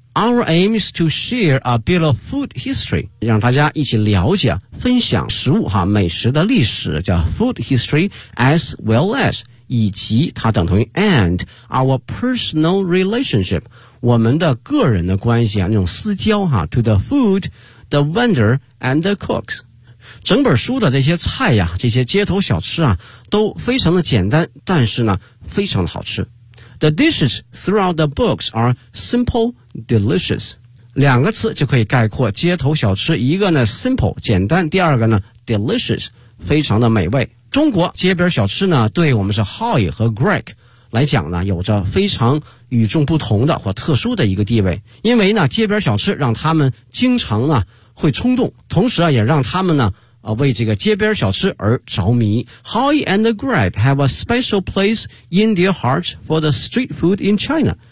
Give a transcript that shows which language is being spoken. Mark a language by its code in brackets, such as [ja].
[en] Our aim is to share a bit of food history， [zh] 让大家一起了解分享食物哈，美食的历史叫 [en] food history， as well as [zh] 以及它等同于 [en] and our personal relationship， [zh] 我们的个人的关系啊，那种私交哈， [en] to the food， the vendor and the cooks。 [zh] 整本书的这些菜呀，这些街头小吃啊，都非常的简单，但是呢非常的好吃。 [en] The dishes throughout the books are simple, delicious. [zh] 两个词就可以概括街头小吃，一个呢 simple 简单，第二个呢 delicious 非常的美味。中国街边小吃呢，对我们是 Hoy 和 Greg 来讲呢，有着非常与众不同的或特殊的一个地位，因为呢街边小吃让他们经常呢会冲动，同时啊也让他们呢为这个街边小吃而着迷。 [en] Hoy and Greg have a special place in their hearts for the street food in China.